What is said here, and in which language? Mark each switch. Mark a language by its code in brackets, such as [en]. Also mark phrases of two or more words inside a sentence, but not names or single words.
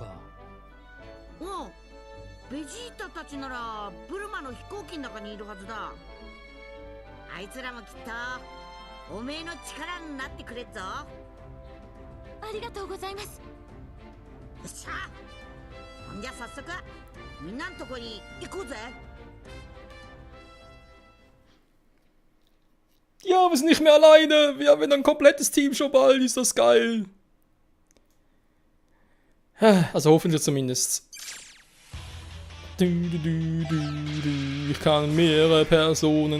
[ja] おう、ベジータたちならブルマの飛行機の中にいるはずだ。あいつらもきっとおめえの力になってくれっぞ。ありがとうございます。よっしゃ、ほんじゃ早速みんなのとこに行こうぜ。 [de] Ja, wir sind nicht mehr alleine. Wir haben ein komplettes Team schon bald. Ist das geil. Also hoffentlich zumindest. Ich kann mehrere Personen...